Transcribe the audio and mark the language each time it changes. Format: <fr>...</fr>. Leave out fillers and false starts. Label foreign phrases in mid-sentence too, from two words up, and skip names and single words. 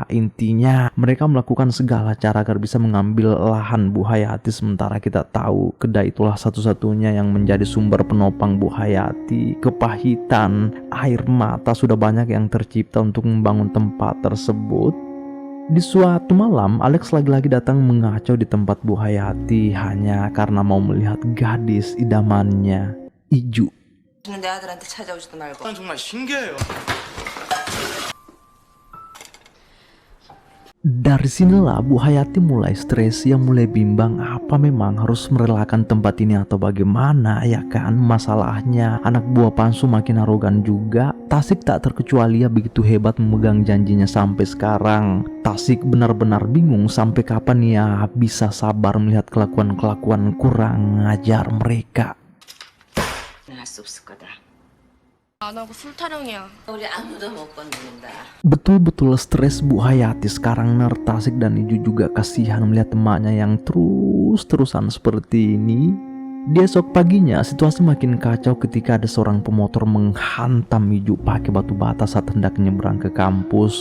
<id>Intinya mereka melakukan segala cara agar bisa mengambil lahan Bu Hayati, sementara kita tahu kedai itulah satu-satunya yang menjadi sumber penopang Bu Hayati. Kepahitan, air mata sudah banyak yang tercipta untuk membangun tempat tersebut. Di suatu malam, Alex lagi-lagi datang mengacau di tempat Bu Hayati hanya karena mau melihat gadis idamannya, Iju.</id> <ko>내 아들한테 찾아오지도 말고. 정말 신기해요.</ko> <id>Dari sinilah Bu Hayati mulai stres, ia mulai bimbang apa memang harus merelakan tempat ini atau bagaimana ya kan. Masalahnya anak buah Pansu makin arogan juga. Tasik tak terkecuali, ia begitu hebat memegang janjinya sampai sekarang. Tasik benar-benar bingung sampai kapan ia bisa sabar melihat kelakuan-kelakuan kurang ajar mereka.</id> <ko>할 수 없을 거다. 안 하고 술 타령이야. 우리 아무도 못 건드린다.</ko> <id>Betul-betul stres Bu Hayati sekarang. Tasik dan Iju juga kasihan melihat emaknya yang terus-terusan seperti ini. Di esok paginya situasi makin kacau ketika ada seorang pemotor menghantam Iju pakai batu bata saat hendak nyebrang ke kampus.</id>